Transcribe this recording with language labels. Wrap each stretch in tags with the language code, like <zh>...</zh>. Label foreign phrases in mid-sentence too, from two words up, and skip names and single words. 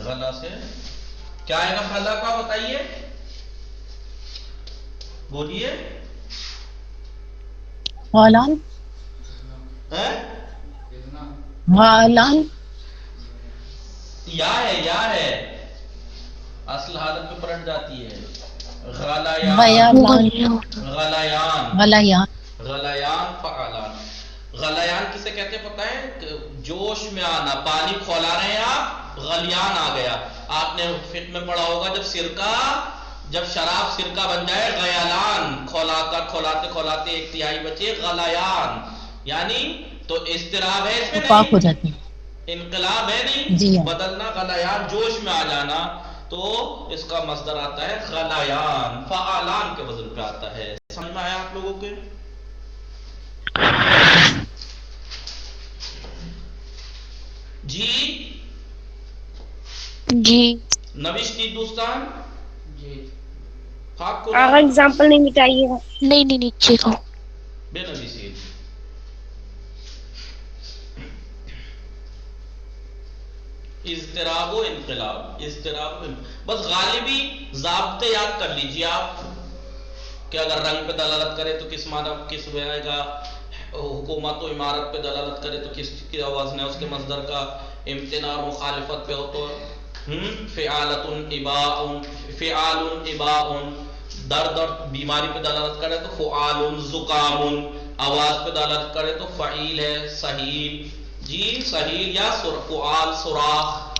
<ur>غلا سے کیا آئے گا غلا کا؟ بتائیے، بولیے. غالان. غالان یا ہے اصل حالت میں پلٹ جاتی ہے. غلیان، غلیان، غلیان. غلیان فعالان. غلیان کسے کہتے ہیں پتہ ہے؟ جوش میں آنا، پانی کھولا رہے ہیں آپ، غلیان آ گیا. آپ نے فقہ میں پڑھا ہوگا جب شراب سرکہ بن جائے، غیالان، کھولاتے کھولاتے ایک تہائی بچے، غلیان. یعنی تو اضطراب ہے اس میں پاک ہو نہیں، جاتے ہیں. انقلاب ہے نہیں، جی ہاں. بدلنا. غلیان جوش میں آ جانا، تو اس کا مصدر آتا ہے غلیان. فعالان کے وزن پہ آتا ہے. سمجھ میں آیا آپ لوگوں کے؟ جی</ur> <fa>نوشتی دوستان.</fa> <ur>جی خاک کو آغا اگزامپل نہیں مٹائیے گا. نہیں نیچے کو.</ur> <fa>بے نویسی.</fa> <ur>اضطراب و انقلاب، بس غالبی ضابطے یاد کر لیجیے آپ کہ اگر رنگ پہ دلالت کرے تو کس معنی کس میں آئے گا، حکومت و عمارت پہ دلالت کرے تو کس کی وزن ہے اس کے مصدر کا، امتناع اور مخالفت پہ ہو تو فعالۃ اباء، فعال اباء، درد اور بیماری پہ دلالت کرے تو فعال زکام، آواز پہ دلالت کرے تو فعیل ہے سہیل، جی سہیل یا فعال سوراخ۔</ur>